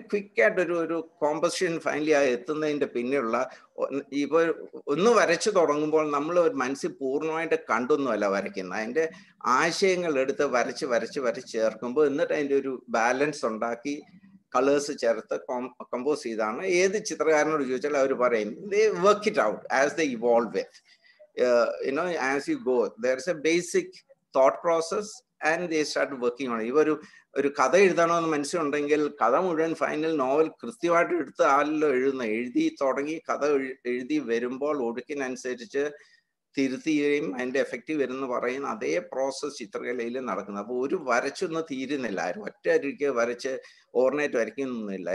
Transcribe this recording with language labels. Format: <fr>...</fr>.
<ml>ക്വിക്കായിട്ട് ഒരു composition finally എത്തുന്നതിന്റെ പിന്നെയുള്ള ഇപ്പൊ ഒന്ന് വരച്ചു തുടങ്ങുമ്പോൾ നമ്മൾ ഒരു മനസ്സിൽ പൂർണ്ണമായിട്ട് കണ്ടൊന്നുമല്ല വരയ്ക്കുന്നത്. അതിന്റെ ആശയങ്ങൾ എടുത്ത് വരച്ച് ചേർക്കുമ്പോൾ എന്നിട്ട് അതിന്റെ ഒരു ബാലൻസ് ഉണ്ടാക്കി കളേഴ്സ് ചേർത്ത് കമ്പോസ് ചെയ്താണ്. ഏത് ചിത്രകാരനോട് ചോദിച്ചാൽ അവർ പറയും</ml> <en>they work it out as they evolve with. As you go, there's a basic thought process and they start working on it.</en> <ml>ഒരു കഥ എഴുതണമെന്ന് മനസ്സിലുണ്ടെങ്കിൽ കഥ മുഴുവൻ ഫൈനൽ നോവൽ കൃത്യമായിട്ട് എടുത്ത് ആളിലോ എഴുതി തുടങ്ങി കഥ എഴുതി വരുമ്പോൾ ഒഴുക്കിനനുസരിച്ച് തിരുത്തുകയും അതിന്റെ എഫക്റ്റീവ് വരുന്ന പറയുന്ന അതേ പ്രോസസ് ചിത്രകലയിൽ നടക്കുന്നത്. അപ്പൊ ഒരു വരച്ചൊന്നും തീരുന്നില്ല, ആരും ഒറ്റ അരിക്ക് വരച്ച് ഓർണേറ്റ് വരയ്ക്കുന്നൊന്നുമില്ല.</ml>